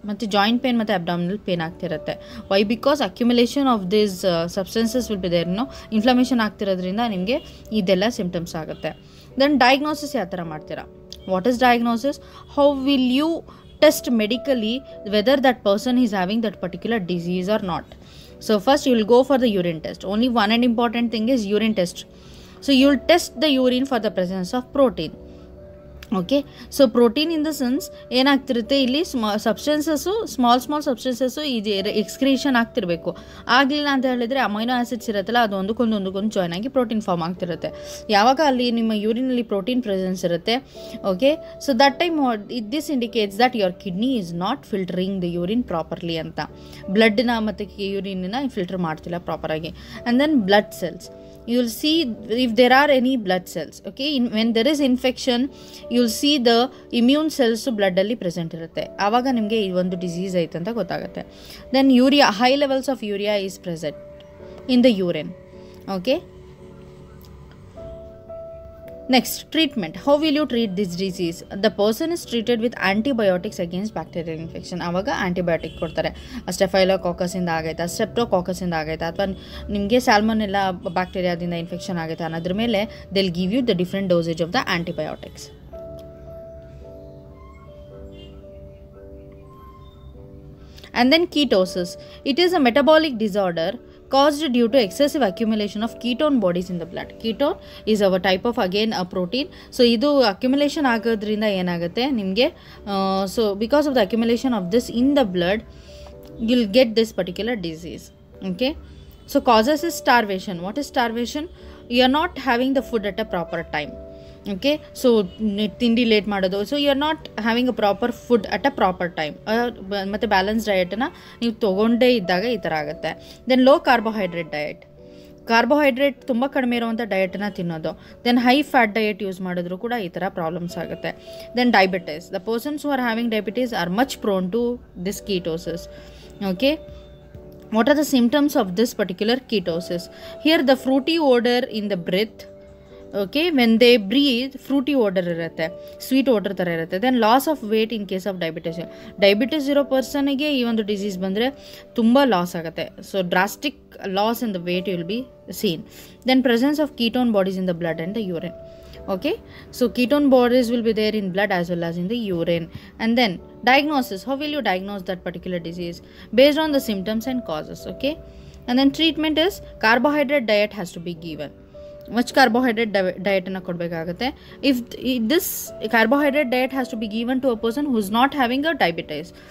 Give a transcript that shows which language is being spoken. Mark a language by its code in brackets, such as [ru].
[kn] ಮತ್ತು joint pain ಮತ್ತು abdominal pain ಆಗ್ತಿರುತ್ತೆ. [en] Why? Because accumulation of this substances will be there. [kn] Inflammation ಆಗ್ತಿರೋದ್ರಿಂದ ನಿಮಗೆ ಇದೆಲ್ಲ ಸಿಮ್ಟಮ್ಸ್ ಆಗುತ್ತೆ. ದೆನ್ ಡಯಾಗ್ನೋಸಿಸ್ ಯಾವ ಥರ ಮಾಡ್ತೀರಾ? [en] What is diagnosis? How will you test medically whether that person is having that particular disease or not? So first you will go for the urine test. Only one and important thing is urine test. So you will test the urine for the presence of protein. [kn] Okay, so protein in the sense ಏನಾಗ್ತಿರುತ್ತೆ, ಇಲ್ಲಿ ಸಬ್ಸ್ಟೆನ್ಸಸ್ಸು small ಸಬ್ಸ್ಟೆನ್ಸಸ್ಸು ಇದು excretion ಆಗ್ತಿರಬೇಕು. ಆಗಲಿಲ್ಲ ಅಂತ ಹೇಳಿದರೆ amino acids ಇರುತ್ತಲ್ಲ, ಅದು ಒಂದಕ್ಕೊಂದು join ಆಗಿ protein form ಆಗ್ತಿರುತ್ತೆ. ಯಾವಾಗ ಅಲ್ಲಿ ನಿಮ್ಮ ಯೂರಿನಲ್ಲಿ ಪ್ರೋಟೀನ್ ಪ್ರೆಸೆನ್ಸ್ ಇರುತ್ತೆ, [en] Okay, so that time this indicates that your kidney is not filtering the urine properly ಅಂತ. [kn] ಬ್ಲಡ್ನ ಮತ್ತು ಯೂರಿನ್ನ ಫಿಲ್ಟರ್ ಮಾಡ್ತಿಲ್ಲ ಪ್ರಾಪರಾಗಿ. [en] And then blood cells. You will see if there are any blood cells. Okay, when there is infection, you will see the immune cells blood [kn] alli present irutte. Avaga nimge ee ಒಂದು disease ಐತೆ ಅಂತ ಗೊತ್ತಾಗುತ್ತೆ. [en] Then urea, high levels of urea is present in the urine. Okay, next, treatment. How will you treat this disease? The person is treated with antibiotics against bacterial infection. [kn] Avaga antibiotic ಕೊಡ್ತಾರೆ. ಸ್ಟೆಫೈಲೋಕಾಕಸ್ ಇಂದ ಆಗೈತಾ, streptococcus ಇಂದ ಆಗೈತಾ, ಅಥವಾ ನಿಮಗೆ salmonella ಬ್ಯಾಕ್ಟೀರಿಯಾದಿಂದ infection ಆಗೈತಾ ಅನ್ನೋದ್ರ ಮೇಲೆ [en] they will give you the different dosage of the antibiotics. And then ketosis. It is a metabolic disorder caused due to excessive accumulation of ketone bodies in the blood. Ketone is our type of again a protein. [kn] So idu accumulation agodrinda enagutte nimge, [en] so because of the accumulation of this in the blood, you'll get this particular disease. Okay, so causes is starvation. What is starvation? You are not having the food at a proper time. Okay, so [kn] ತಿಂಡಿ late ಮಾಡೋದು. [en] So you are not having a proper food at a proper time. [kn] ಮತ್ತು balance ಡಯಟನ್ನು ನೀವು ತೊಗೊಂಡೇ ಇದ್ದಾಗ ಈ ಥರ ಆಗುತ್ತೆ. [en] Then low carbohydrate diet. [kn] Carbohydrate ತುಂಬ ಕಡಿಮೆ ಇರುವಂಥ ಡಯಟನ್ನ ತಿನ್ನೋದು. Then high fat diet use ಮಾಡಿದ್ರು ಕೂಡ ಈ ಥರ ಪ್ರಾಬ್ಲಮ್ಸ್ ಆಗುತ್ತೆ. [en] Then diabetes, the persons who are having diabetes are much prone to this ketosis. Okay, what are the symptoms of this particular ketosis? Here the fruity odor in the breath. Okay, when they breathe fruity odor [kn] ಇರುತ್ತೆ, sweet odor ಥರ ಇರುತ್ತೆ. [en] then loss of weight in case of [kn] diabetes ಇರೋ ಪರ್ಸನ್ಗೆ ಈ ಒಂದು disease ಬಂದರೆ ತುಂಬ loss ಆಗುತ್ತೆ. [en] So drastic loss in the weight will be seen. Then presence of ketone bodies in the blood and the urine. Okay, so ketone bodies will be there in blood as well as in the urine. And then diagnosis, how will you diagnose that particular disease? Based on the symptoms and causes. Okay, and then treatment is carbohydrate diet has to be given. Much carbohydrate diet [kn] na kodbekagutte. [en] If this carbohydrate diet has to be given to a person who is not having a diabetes.